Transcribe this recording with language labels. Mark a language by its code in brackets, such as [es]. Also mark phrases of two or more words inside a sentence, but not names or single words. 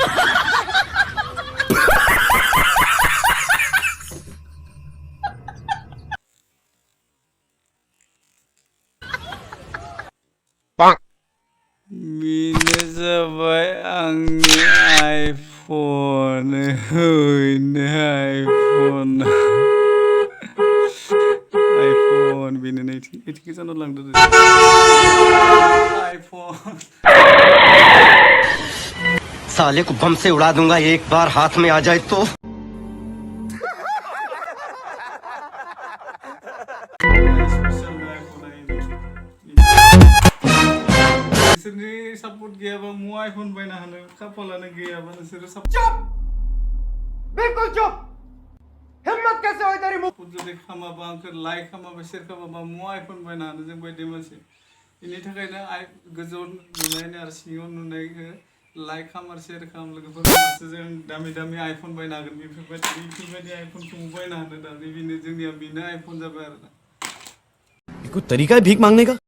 [brx] बेनो जाबाय आंनि आइफोन ओइनो आइफोन आइफोन बेनो नै इथिं जानो लांदो आइफोन [hi] साले को बम से उड़ा दूंगा एक बार हाथ में आ जाए तो [brx] नोंसोरनि सापर्ट गैयाबा मु आइफोन बायना होनो खाफालानो गैयाबा नोंसोरो [hi] चुप बिल्कुल चुप हिम्मत कैसे होई तेरी मुंह [brx] जुदि खामाबा आंखौ लाइक खामाबा शेयर खामाबा मु आइफोन बायना होनो जों बायदि मानसि बेनि थाखायनो गोजौआव नुनायनि आरो सिङाव नुनायखौ लाइक खाम आरो शेयर खाम लोगोफोरसो जों दामि आइफोन बायना होगोन बेफोरबायदि आइफोनखौ बायना होनो दा बेनो जोंनिया बेनो आइफोन जाबाय आरो [hi] कोई तरीका है भीख मांगने का